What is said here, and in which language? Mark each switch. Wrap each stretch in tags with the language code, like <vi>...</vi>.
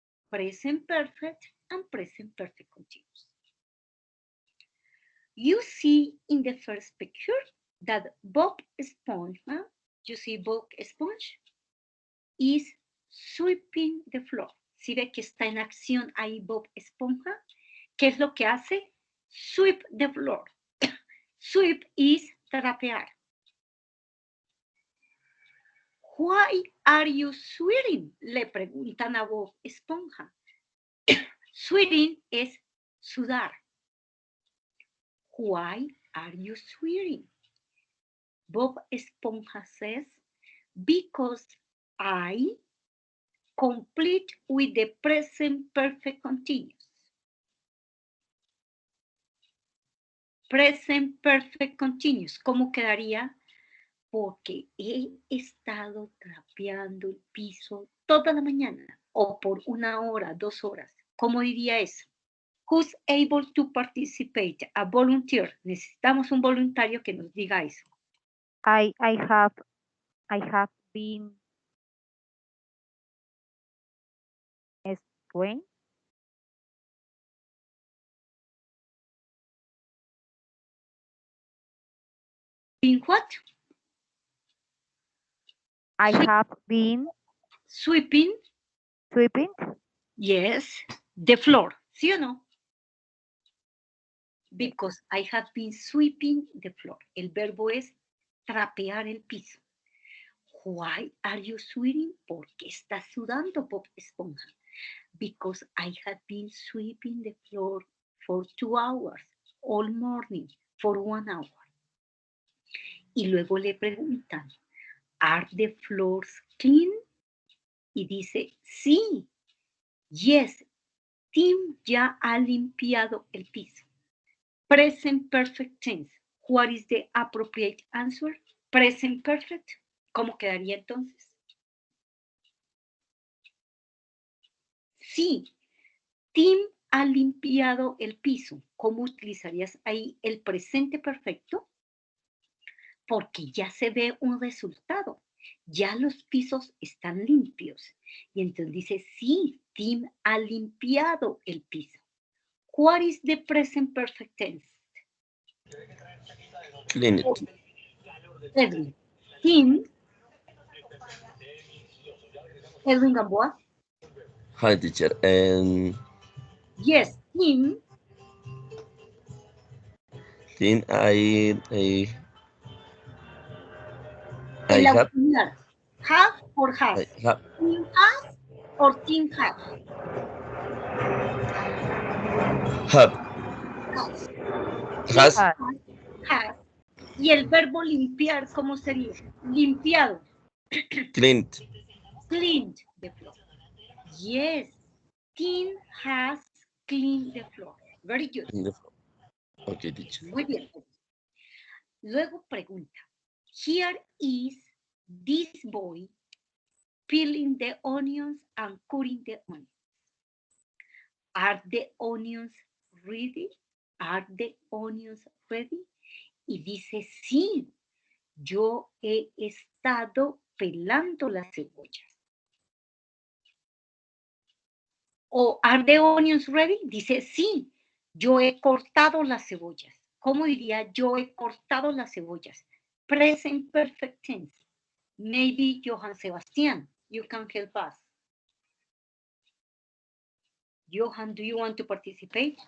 <en>present perfect and present perfect continuous. You see in the first picture that Bob Esponja, you see Bob Esponja, is sweeping the floor.</en> <es>Si ve que está en acción ahí Bob Esponja, ¿qué es lo que hace?</es> <en>Sweep the floor. Sweep is trapear. Why are you sweating?</en> <es>Le preguntan a Bob Esponja.</es> <en>Sweating</en> <es>es sudar.</es> <en>Why are you sweating? Bob Esponja says, because I complete with the present perfect continuous. Present perfect continuous.</en> <es>¿Cómo quedaría? Porque he estado trapeando el piso toda la mañana o por 1 hora, 2 horas. ¿Cómo diría eso?</es> <en>Who's able to participate? A volunteer.</en> <es>Necesitamos un voluntario que nos diga eso.</es> <en>I have been sweating. In what? I have been Sweeping. sweeping. Yes. The floor.</en> <es>¿Sí o no?</es> <en>Because I have been sweeping the floor.</en> <es>El verbo es trapear el piso.</es> <en>Why are you sweating?</en> <es>¿Por qué estás sudando, Bob Esponja?</es> <en>Because I have been sweeping the floor for 2 hours, all morning, for 1 hour.</en> <es>Y luego le preguntan,</es> <en>¿are the floors clean?</en> <es>Y dice, sí. Yes, Tim ya ha limpiado el piso.</es> <en>Present perfect tense. What is the appropriate answer? Present perfect.</en> <es>¿Cómo quedaría entonces? Sí, Tim ha limpiado el piso. ¿Cómo utilizarías ahí el presente perfecto? Porque ya se ve un resultado. Ya los pisos están limpios. Y entonces dice, sí, Tim ha limpiado el piso.</es> <en>What is the present perfect tense? Clean it. Edwin. Tim. Edwin Gamboa. Hi, teacher. And Yes, Tim. then I</en> <es>El</es> <en>have auxiliar. Have or has? I have Tim has or Tim has? has Has.</en> <es>Y el verbo limpiar, ¿cómo sería? Limpiado.</es> <en>cleaned. Cleaned the floor. Yes, Tim has cleaned the floor. Very good. Okay, teacher.</en> <es>Muy bien. Luego pregunta.</es> <en>Here is this boy peeling the onions and cutting the onions. Are the onions ready? Are the onions ready?</en> <es>Y dice, sí, yo he estado pelando las cebollas.</es> <en>O, ¿are the onions ready?</en> <es>Dice, sí, yo he cortado las cebollas. ¿Cómo diría yo he cortado las cebollas?</es> <en>Present perfect tense. Maybe Johann Sebastian, you can help us. Johan, do you want to participate?</en>